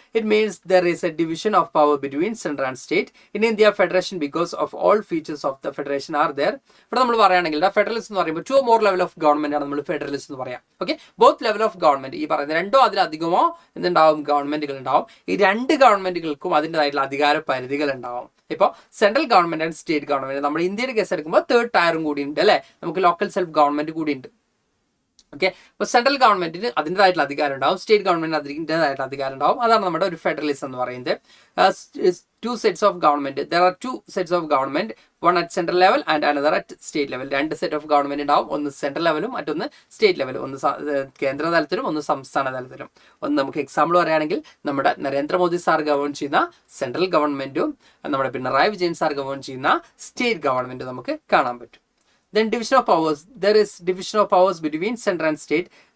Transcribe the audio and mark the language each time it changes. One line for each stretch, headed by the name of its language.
English: It means there is a division of power between center and state. In India, federation, because of all features of the federation are there.
Malayalam: ഇവിടെ നമ്മൾ പറയുകയാണെങ്കിൽ federalism എന്ന് പറയുമ്പോൾ
English: 2 or more level of government
Malayalam: ആണ് നമ്മൾ federalism എന്ന് പറയാം. Okay,
English: both level of government,
Malayalam: ഈ പറയുന്ന 2 അതിലധികമോ എന്തുണ്ടാവും, ഗവൺമെന്റുകൾ ഉണ്ടാവും. ഈ 2 ഗവൺമെന്റുകൾക്കും അതിൻ്റെതായിട്ടുള്ള അധികാര പരിധികൾ ഉണ്ടാവും. ഇപ്പോൾ
English: central government and state government,
Malayalam: നമ്മൾ ഇന്ത്യയുടെ കേസ് എടുക്കുമ്പോൾ 3rd ടയറും കൂടി ഉണ്ട് അല്ലേ, നമുക്ക് ലോക്കൽ സെൽഫ് ഗവൺമെന്റ് കൂടി ഉണ്ട്. ഓക്കെ, അപ്പോൾ സെൻട്രൽ ഗവൺമെന്റിന് അതിൻ്റെതായിട്ടുള്ള അധികാരം ഉണ്ടാവും, സ്റ്റേറ്റ് ഗവൺമെന്റിന് അതിൻ്റെതായിട്ടുള്ള അധികാരം ഉണ്ടാവും. അതാണ് നമ്മുടെ ഒരു ഫെഡറലിസം എന്ന് പറയുന്നത്.
English: 2 sets of government. There are 2 sets of government, one at central level and another at state level. 2 set of government
Malayalam: ഉണ്ടാവും, ഒന്ന് സെൻട്രൽ ലെവലും മറ്റൊന്ന് സ്റ്റേറ്റ് ലെവലും, ഒന്ന് കേന്ദ്ര തലത്തിലും ഒന്ന് സംസ്ഥാന തലത്തിലും. ഒന്ന് നമുക്ക് എക്സാമ്പിൾ പറയുകയാണെങ്കിൽ നമ്മുടെ നരേന്ദ്രമോദി സാർ ഗവൺ ചെയ്യുന്ന സെൻട്രൽ ഗവൺമെന്റും നമ്മുടെ പിണറായി വിജയൻ സാർ ഗവൺ ചെയ്യുന്ന സ്റ്റേറ്റ് ഗവൺമെന്റും നമുക്ക് കാണാൻ പറ്റും.
English: Then division of powers. There is division of powers between center and state.